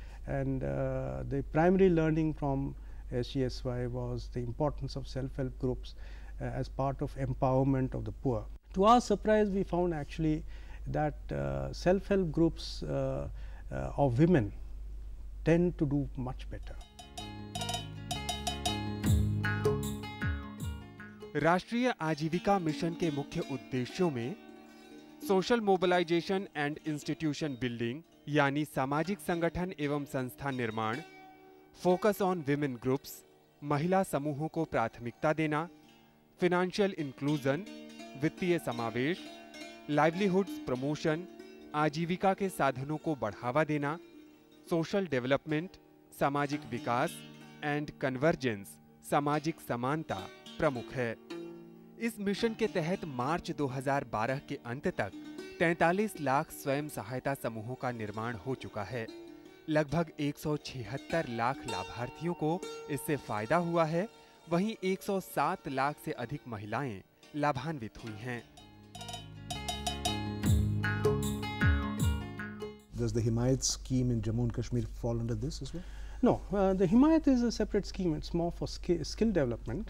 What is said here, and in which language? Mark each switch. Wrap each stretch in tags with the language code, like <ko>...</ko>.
<en>And the primary learning from SGSY was the importance of self-help groups as part of empowerment of the poor. To our surprise, we found actually that self-help groups of women tend to do much better.</en> <hi>राष्ट्रीय आजीविका mission के मुख्य उद्देश्यों में</hi> <en>social mobilisation and institution building</en> <hi>यानी सामाजिक संगठन एवं संस्था निर्माण,</hi> <en>focus on women groups,</en> <hi>महिला समूहों को प्राथमिकता देना,</hi> <en>financial inclusion,</en> <hi>वित्तीय समावेश,</hi> <en>livelihoods promotion,</en> <hi>आजीविका के साधनों को बढ़ावा देना,</hi> <en>social development,</en> <hi>सामाजिक विकास</hi> <en>and convergence,</en> <hi>सामाजिक समानता प्रमुख है। इस मिशन के तहत मार्च 2012 के अंत तक 43 लाख स्वयं सहायता समूहों का निर्माण हो चुका है। लगभग 176 लाख लाभार्थियों को इससे फायदा हुआ है, वहीं 107 लाख से अधिक महिलाएं लाभान्वित हुई हैं।</hi> <en>Does the Himayat scheme in Jammu and Kashmir fall under this as well? No, the Himayat is a separate scheme. It's more for skill development.</en>